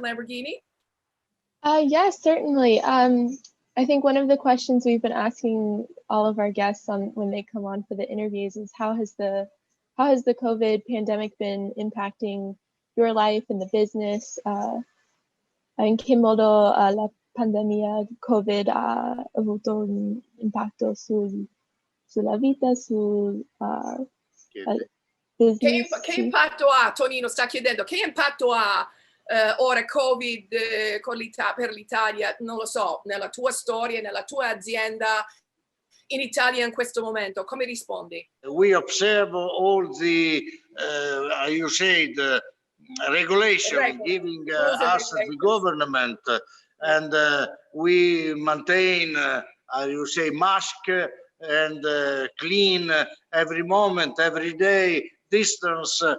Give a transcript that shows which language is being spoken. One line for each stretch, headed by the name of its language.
English: Lamborghini? Yes, certainly. I think one of the questions we've been asking all of our guests when they come on for the interviews is how has the COVID pandemic been impacting your life and the business?
Italian: In che modo la pandemia COVID ha avuto un impatto sulla vita, sul business? Che impatto ha, Tonino sta chiedendo, che impatto ha ora Covid per l'Italia, non lo so, nella tua storia, nella tua azienda in Italia in questo momento? Come rispondi?
English: We observe all the, the regulation giving us the government, and we maintain, mask and clean every moment, every day, distance.